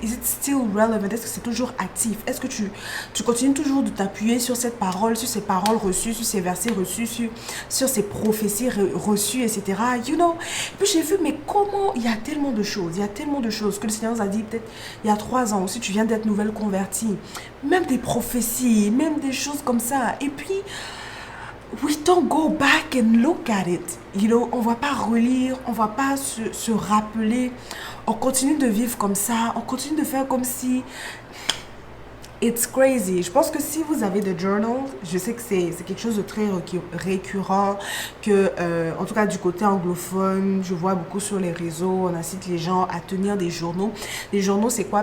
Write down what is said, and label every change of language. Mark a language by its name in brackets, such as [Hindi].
[English] Is it still relevant? [French] Est-ce que c'est toujours actif? Est-ce que tu continues toujours de t'appuyer sur cette parole, sur ces paroles reçues, sur ces versets reçus, sur ces prophéties reçues, etc. [English] You know? [French] Puis j'ai vu, mais comment il y a tellement de choses que le Seigneur nous a dit peut-être il y a 3 ans, si tu viens d'être nouvelle convertie, même des prophéties, même des choses comme ça. Et puis, [English] we don't go back and look at it. You know, [French] on ne va pas relire, on ne va pas se rappeler. On continue de vivre comme ça, on continue de faire comme si... [English] It's crazy. [French] Je pense que si vous avez des journals, je sais que c'est quelque chose de très récurrent, que en tout cas du côté anglophone, je vois beaucoup sur les réseaux, on incite les gens à tenir des journaux. Les journaux, c'est quoi?